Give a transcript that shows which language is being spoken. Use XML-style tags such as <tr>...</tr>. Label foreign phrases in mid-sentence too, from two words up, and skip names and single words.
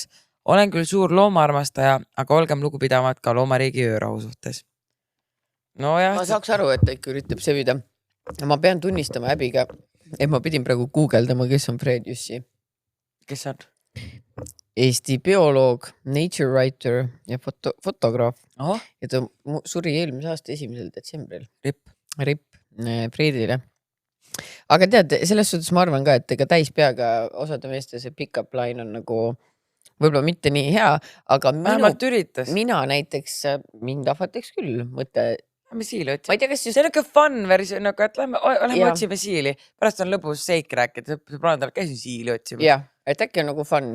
<et>Olen küll suur loomaarmastaja, aga olgem lugupidavad ka loomariigi öörahu suhtes. No jah. Ma saaks aru, et ta ikka üritab sevida. Ma pean tunnistama häbiga, et ma pidin praegu guugeldama, kes on Fred Jussi. Kes on? Eesti bioloog,</et> <en>nature writer</en> <et>ja fotograaf. Oh. Ja ta suri eelmise aasta 1. detsembril. Rip Fredile. Aga tead, selles suhtes ma arvan ka, et ega täispeaga osade meeste see</et> <en>pick-up line</en> <et>on nagu võib-olla mitte nii hea, aga mina näiteks, mind ahvataks küll mõte. Lähme siili otsime. Ma ei tea, kas see on ikka fun versioon, et lähme otsime siili. Pärast on lõbus seik rääkida, sõbrannadel käisin siili otsima. Jah, et äkki on nagu fun.</et>